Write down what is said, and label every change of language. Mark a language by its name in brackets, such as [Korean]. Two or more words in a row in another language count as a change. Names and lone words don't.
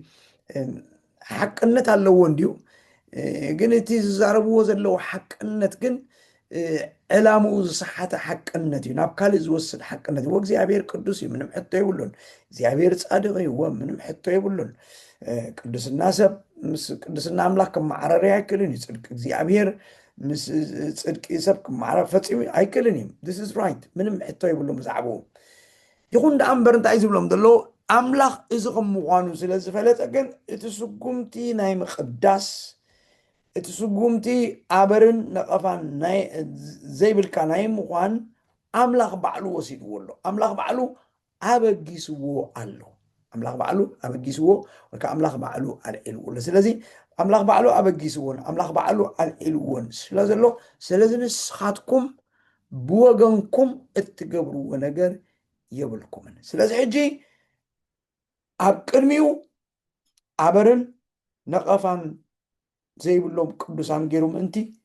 [Tigrinya] ሓቅነት ኣለዎ እንድዩ ግን እቲ ዝዛረብዎ ዘለዎ ሓቅነት ግን ዕላምኡ ዝሰሓተ ሓቅነት እዩ ናብ ካልእ ዝወስድ ሓቅነት እዩ እግዚኣብሔር ቅዱስ እዩ ምንም ሕቶ የብሉን እግዚኣብሔር ፃድቕ እዩ ምንም ሕቶ የብሉን ቅዱስና ሰብ ምስ ቅዱስና ኣምላኽ ክመዓረር ኣይክእልን እዩ ፅድቂ እግዚኣብሔር ምስ ፅድቂ ሰብ ክመዓረር ፈፂሙ ኣይክእልን እዩ [English] this is right [Tigrinya] ምንም ሕቶ የብሉን ብዛዕባኡ ይኹን ደኣ እምበር እንታይ ዝብሎም ዘሎ ኣምላኽ እዚ ከም ምዃኑ ስለ ዝፈለጠ ግን እቲ ስጉምቲ ናይ ምቅዳስ እቲ ስጉምቲ ኣበርን ነቐፋን ዘይብልካ ናይ ምዃን ኣምላኽ ባዕሉ ወሲድዎ ኣሎ ኣምላኽ ባዕሉ ኣበጊስዎ ኣሎ ኣምላኽ ባዕሉ ኣበጊስዎ ወይ ከዓ ኣምላኽ ባዕሉ ኣልዒልዎ ኣሎ ስለዚ ኣምላኽ ባዕሉ ኣበጊስዎን ኣምላኽ ባዕሉ ኣልዒልዎን ስለ ዘሎ ስለዚ ንስኻትኩም ብወገንኩም እትገብርዎ ነገር የብልኩምን ስለዚ ሕጂ ኣብ ቅድሚኡ ኣበርን ነቐፋን ዘይብሎም ቅዱሳን ገይሩ ምእንቲ